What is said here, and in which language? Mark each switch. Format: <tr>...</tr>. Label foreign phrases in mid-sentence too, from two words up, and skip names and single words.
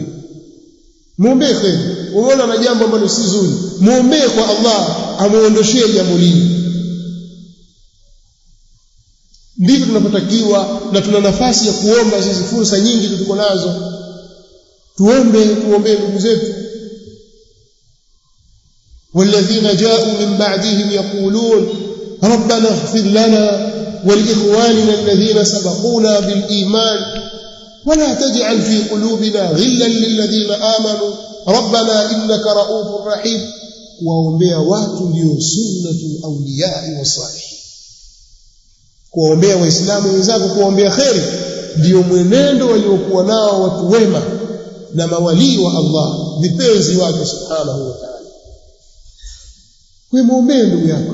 <sw>Muombe khairi. Unaona na jambo ambalo si zuri, muombe kwa Allah amuondoshee jambo lile. Ndivyo tunapotakiwa, na tuna nafasi ya kuomba. Sisi fursa nyingi tuko nazo, tuombe ndugu zetu.</sw> <ar>والذين جاءوا من بعدهم يقولون ربنا اغفر لنا ولإخواننا الذين سبقونا بالإيمان ولا تجعل في قلوبنا غلا للذين آمنوا ربنا إنك رؤوف رحيم.</ar> <sw>kuwaombea watu ndio</sw> <ar>سنة الأولياء والصالحين.</ar> <sw>Kuwaombea waislamu wenzako, kuwaombea khairi, ndio mwenendo waliokuwa nao watu wema na mawalii wa Allah, vipenzi wake</sw> <ar>سبحانه وتعالى.</ar> <sw>Kwa muombee ndugu yako.</sw>